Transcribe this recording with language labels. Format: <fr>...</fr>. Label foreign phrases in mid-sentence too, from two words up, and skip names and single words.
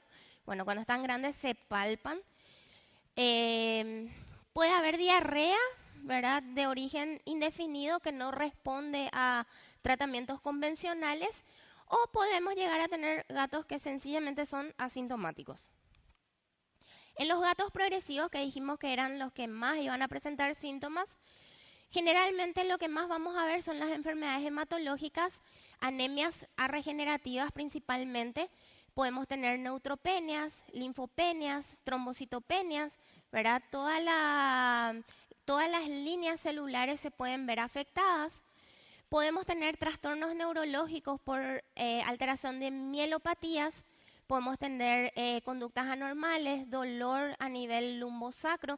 <es>Bueno, cuando están grandes se palpan. Puede haber diarrea, ¿verdad?, de origen indefinido que no responde a tratamientos convencionales, o podemos llegar a tener gatos que sencillamente son asintomáticos. En los gatos progresivos, que dijimos que eran los que más iban a presentar síntomas, generalmente lo que más vamos a ver son las enfermedades hematológicas, anemias regenerativas principalmente. Podemos tener neutropenias, linfopenias, trombocitopenias, ¿verdad? Todas las líneas celulares se pueden ver afectadas. Podemos tener trastornos neurológicos por alteración de mielopatías. Podemos tener conductas anormales, dolor a nivel lumbosacro.</es>